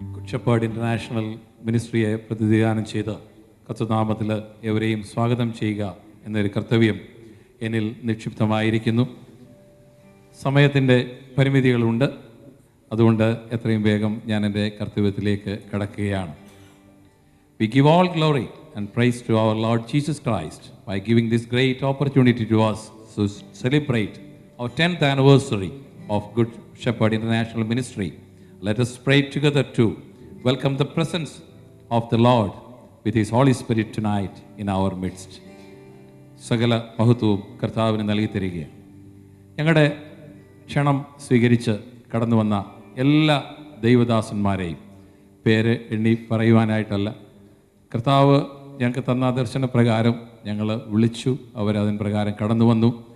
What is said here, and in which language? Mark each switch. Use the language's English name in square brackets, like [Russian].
[Malayalam] Shepherd international മിനിസ്ട്രിയെ പ്രതിനിധാനം ചെയ്ത് കർത്തൃനാമത്തിൽ എവരെയും സ്വാഗതം ചെയ്യുക എന്നൊരു കർത്തവ്യം എന്നിൽ നിക്ഷിപ്തമായിരിക്കുന്നു. സമയത്തിൻ്റെ പരിമിതികളുണ്ട്, അതുകൊണ്ട് എത്രയും വേഗം ഞാൻ എൻ്റെ കർത്തവ്യത്തിലേക്ക് കടക്കുകയാണ്. [English] We give all glory and praise to our Lord Jesus Christ by giving this great opportunity to us to celebrate our 10th anniversary of Good Shepherd International Ministry. Let us pray together to welcome the presence of the Lord with His Holy Spirit tonight in our midst. [Malayalam] സകല മഹത്വവും കർത്താവിന് നൽകി തരികയാണ്. ഞങ്ങളുടെ ക്ഷണം സ്വീകരിച്ച് കടന്നു വന്ന എല്ലാ ദൈവദാസന്മാരെയും പേര് എണ്ണി പറയുവാനായിട്ടല്ല, കർത്താവ് ഞങ്ങൾക്ക് തന്ന ദർശനപ്രകാരം ഞങ്ങൾ വിളിച്ചു, അവരതിന് പ്രകാരം കടന്നു വന്നു.